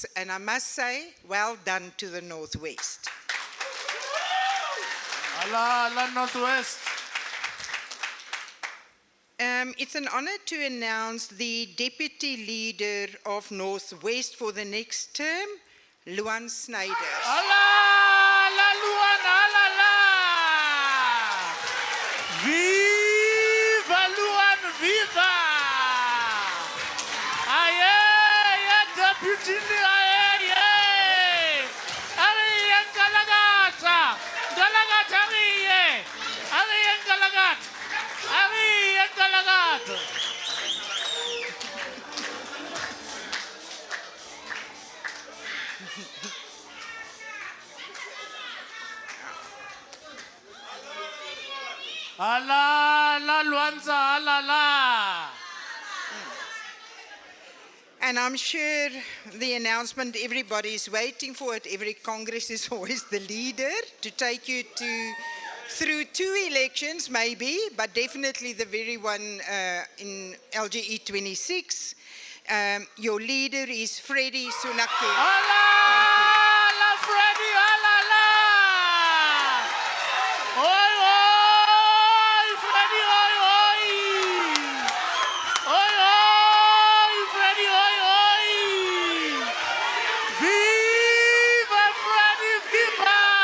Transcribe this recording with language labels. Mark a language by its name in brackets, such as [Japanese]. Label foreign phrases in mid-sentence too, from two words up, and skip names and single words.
[English] And I must say, well done to the Northwest. Ala, ala, Northwest. It's an honor to announce the Deputy Leader of Northwest for the next term, Luan Snyder. Ala, la, Luan, ala, la. Viva, Luan, viva! Aye, Deputy Leader, aye, aye. Aye, Galagata, Galagata, aye, aye, Galagata. Aye, Galagata. Ala, la, Luanza, ala, la. And I'm sure the announcement everybody is waiting for at every Congress is always the leader to take you through 2 elections maybe, but definitely the very one in LGE 26. Your leader is Freddie Sunaki. Ala, la, Freddie, ala, la. Oi, oi, Freddie, oi, oi. Oi, oi, Freddie, oi, oi. Viva, Freddie, viva!